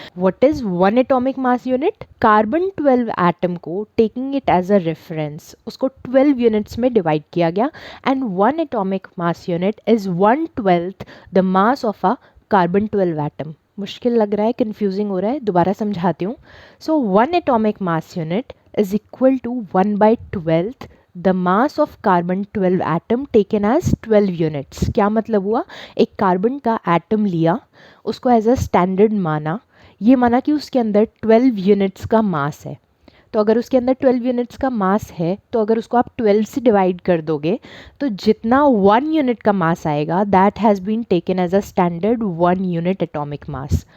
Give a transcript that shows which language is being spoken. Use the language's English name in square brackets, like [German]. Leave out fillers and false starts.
[English] What is 1 atomic mass unit? Carbon 12 atom को taking it as a reference [Hindi] उसको 12 units में divide किया गया, [English] And 1 atomic mass unit is 1/12 the mass of a carbon 12 atom. [Hindi] मुश्किल लग रहा है, कंफ्यूजिंग हो रहा है, दोबारा समझाती हूँ। [English] So 1 atomic mass unit is equal to 1/12 the mass of carbon 12 atom taken as 12 units। [Hindi] क्या मतलब हुआ? एक कार्बन का एटम लिया, उसको [English] as a standard [Hindi] माना, ये माना कि उसके अंदर 12 यूनिट्स का मास है। तो अगर उसके अंदर 12 यूनिट्स का मास है तो अगर उसको आप 12 से डिवाइड कर दोगे तो जितना 1 यूनिट का मास आएगा [English] That has been taken as a standard 1 unit atomic mass.